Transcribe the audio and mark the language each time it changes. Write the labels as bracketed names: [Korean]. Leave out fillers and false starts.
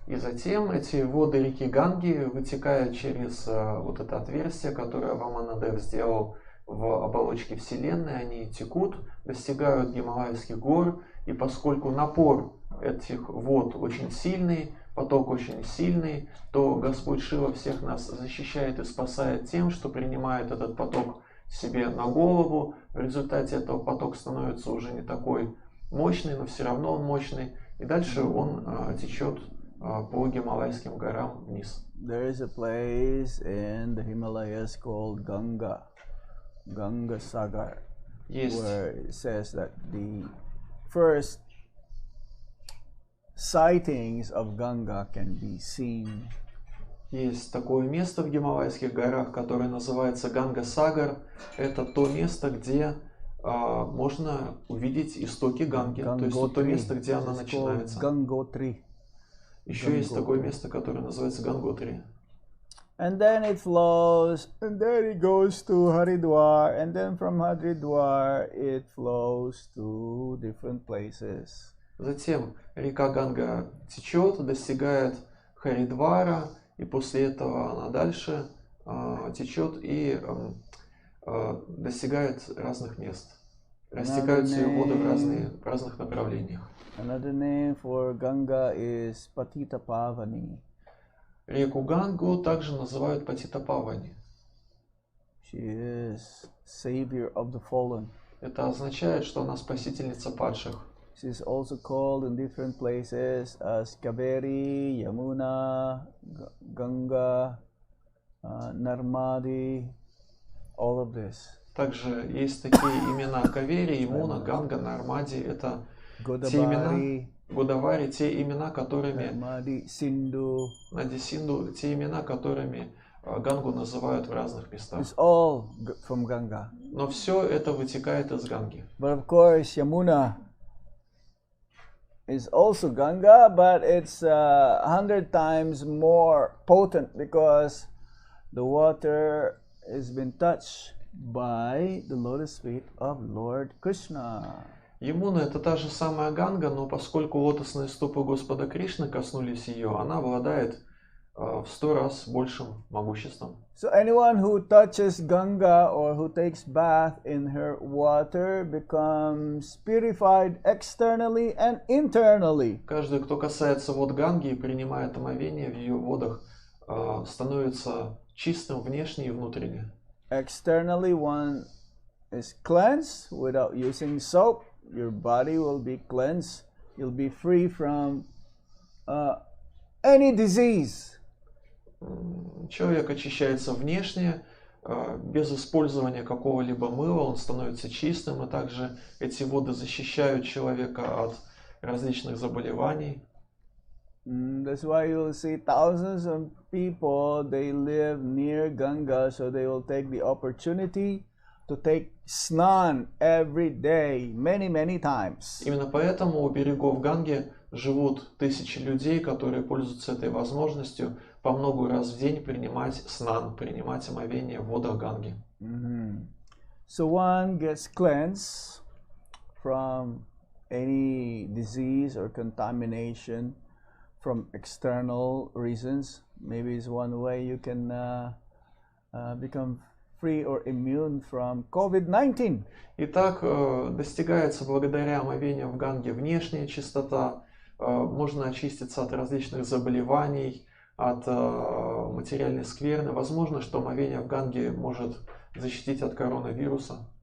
[Russian] И затем эти воды реки Ганги вытекают через вот это отверстие, которое Ваманадев сделал в оболочке Вселенной, они текут, достигают Гималайских гор, и поскольку напор этих вод очень сильный, поток очень сильный, то Господь Шива всех нас защищает и спасает тем, что принимает этот поток себе на голову. В результате этого поток становится уже не такой мощный, но все равно он мощный, и дальше он течет по Гималайским горам вниз. [English] There is a place in the Himalayas called Ganga Sagar, where it says that the first sightings of Ganga can be seen. [Russian] Есть такое место в Гималайских горах, которое называется Ганга-Сагар. Это то место, где можно увидеть истоки Ганги, то есть то место, где она начинается. [English] Gangotri. [Russian] Еще есть такое место, которое называется Ганготри. [English] And then it flows, and then it goes to Haridwar, and then from Haridwar it flows to different places. [Russian] Затем река Ганга течет, достигает Харидвара, и после этого она дальше течет и достигает разных мест. растекаются ее воды в разных направлениях. [English] Another name for Ganga is Patita Pavani. [Russian] Реку Гангу также называют Патитапавани. [English] She is savior of the fallen. [Russian] Это означает, что она спасительница падших. [English] She is also called in different places as Kaveri, Yamuna, Ganga, Narmadi, all of this. [Russian] Также есть такие имена Кавери, Ямуна, Ганга, Нармади. Это те имена, Годавари, те имена, которыми [English] Narmadi, Sindhu. [Russian] Нади Синду, те имена, которыми Гангу называют в разных местах. [English] It's all from Ganga. [Russian] Но все это вытекает из Ганги. [English] But of course, Yamuna is also Ganga, but it's 100 times more potent because the water has been touched by the lotus feet of Lord Krishna. [Russian] Ямуна это та же самая Ганга, но поскольку лотосные стопы Господа Кришны коснулись ее, она обладает в 100 раз большим могуществом. [English] So anyone who touches Ganga or who takes bath in her water becomes purified externally and internally. [Russian] Каждый, кто касается вод Ганги и принимает омовение в ее водах, становится чистым внешне и внутренне. [English] Externally, one is cleansed without using soap. Your body will be cleansed. You'll be free from any disease. [Russian] Человек очищается внешне, без использования какого-либо мыла, он становится чистым, и также эти воды защищают человека от различных заболеваний. [English] That's why you'll see thousands of people, they live near Ganga, so they will take the opportunity to take snan every day, many times. [Russian] Именно поэтому у берегов Ганги живут тысячи людей, которые пользуются этой возможностью по много раз в день принимать снан, принимать омовение в водах Ганги. [English] So one gets cleansed from any disease or contamination from external reasons. Maybe it's one way you can become free or immune from COVID-19. [Russian] Итак, достигается благодаря омовению в Ганге внешняя чистота, можно очиститься от различных заболеваний, от материальной скверны. Возможно, что омовение в Ганге может защитить от коронавируса.